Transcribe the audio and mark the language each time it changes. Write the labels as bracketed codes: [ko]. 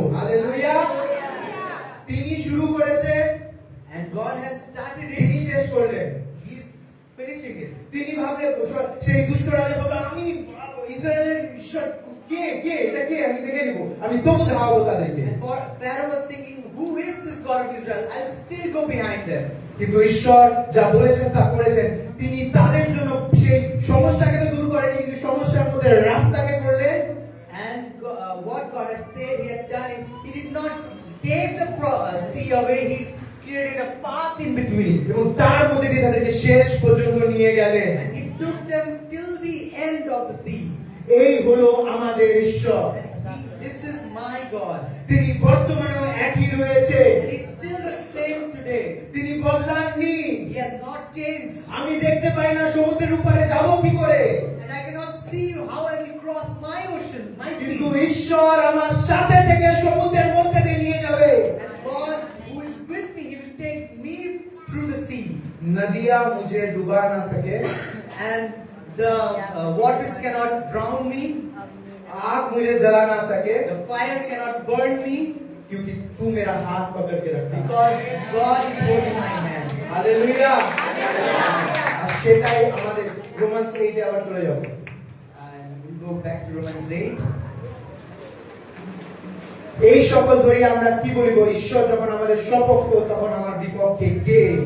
[bn] Hallelujah. তিনি শুরু করেছেন [en] And God has started [bn] তিনি [en] it. [bn] শেষ করলেন। [en] He's finishing it. [bn] তিনি ভাবলেন সেই দুষ্ট রাজা ভাবলেন আমি ইসরায়েলের ঈশ্বর কে কে এটা কে আমি দেখে নিব, আমি তবু ধাওয়াবো তাদেরকে। [en] And Pharaoh was thinking, who is this God of Israel? I'll still go behind them. [bn] কিন্তু ঈশ্বর যা বলেছেন তা করেছেন। তিনি তাদের জন্য সেই সমস্যাকে তো দূর করেনি, কিন্তু সমস্যার মধ্যে রাস্তাকে করলেন। [en] And what God has said He had done, He did not take the sea away. He created a path in between. [bn] এবং তার মধ্যে দিয়ে তাদেরকে শেষ পর্যন্ত নিয়ে গেলেন। [en] And He took them till the end of the sea. [bn] এই হলো আমাদের ঈশ্বর। [en] This is my God. [bn] তিনি বর্তমানেও একই রয়েছে, [en] And He's still the same today. [bn] তিনি বদলাননি। [en] He has not changed. [bn] আমি দেখতে পাই না সমুদ্রের উপরে যাব কি করে, [en] And I cannot see how I will cross my ocean, my [bn] কিন্তু [en] sea. [bn] ঈশ্বর আমার সাথে থেকে সমুদ্রের মধ্যে দিয়ে নিয়ে যাবে। [en] And God, who is with me, He will take me through the sea. [hi] नदियां मुझे डुबा ना सके, [en] And the waters cannot drown me. [hi] आग मुझे जला ना सके, [en] The fire cannot burn me. [hi] क्योंकि तू मेरा हाथ पकड़ के रखा। [en] Because God is holding my hand. [hi] Hallelujah. [bn] আর সেটাই আমাদের রোমান্স 8 এ আবার চলে যাব। And we'll go back to Romans 8. এই সকল ধরিয়া আমরা কি বলিব, ঈশ্বর যখন আমাদের সপক্ষ তখন আমার বিপক্ষে কে।